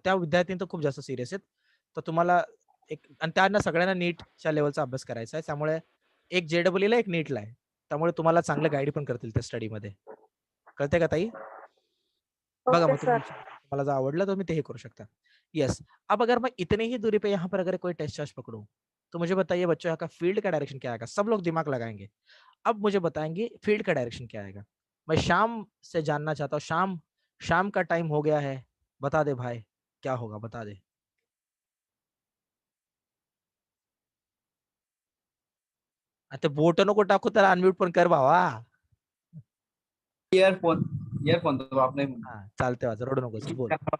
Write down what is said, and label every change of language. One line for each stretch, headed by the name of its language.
Marathi: त्या विद्यार्थी तर खूप जास्त सिरियस आहेत, तर तुम्हाला एक, आणि त्यांना सगळ्यांना नीटच्या लेवलचा अभ्यास करायचा आहे, त्यामुळे एक JEE ला एक नीटला आहे, त्यामुळे तुम्हाला चांगलं गाईड पण करतील त्या स्टडीमध्ये. कळते का ताई? बघा
English: okay
Marathi: मग
English: Sir.
Marathi: तुम्हाला जर आवडलं तर तुम्ही ते हे करू शकता.
English: Yes.
Hindi: अब अगर मैं इतनी ही दूरी पे यहाँ पर अगर कोई टेस्ट चार्ज पकड़ूं, तो मुझे बताइए बच्चों, यहाँ का फील्ड का डायरेक्शन क्या आएगा? सब लोग दिमाग लगाएंगे. अब मुझे बताएंगे फील्ड का डायरेक्शन क्या आएगा. मैं शाम से जानना चाहता हूँ, शाम, शाम का टाइम हो गया है, बता दे भाई क्या होगा, बता दे.
Marathi: आता बोट नको टाकू, तर अनम्यूट पण कर भावा.
Hindi: ईयरफोन ईयरफोन तो आपने
Marathi: हा चालते, वाज रडू नकोस, बोल.